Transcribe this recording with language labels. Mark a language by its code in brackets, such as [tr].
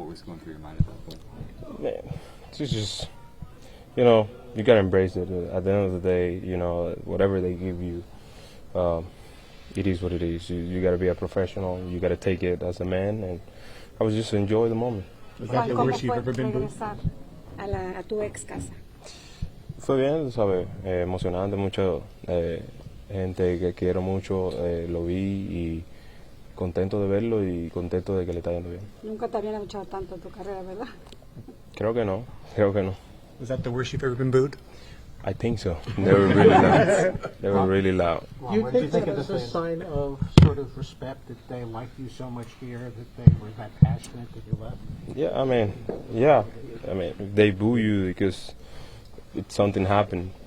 [en] What was going through your mind at that point? Man, it's just, you know, you got to embrace it. At the end of the day, you know, whatever they give you, it is what it is. You got to be a professional. You got to take it as a man, and I was just enjoy the moment. [es] Juan, ¿cómo fue regresar a tu ex casa? Fue bien, ¿sabes? Emocionante, mucho gente que quiero mucho, lo vi y contento de verlo y contento de que le está yendo bien. Nunca te habían abuchado tanto en tu carrera, ¿verdad? Creo que no. [en] Was that the worst you've ever been booed? I think so. They were really loud. They were really loud. Do you think that as a sign of sort of respect that they liked you so much here that they were that passionate that you left? Yeah, I mean, if they boo you because something happened.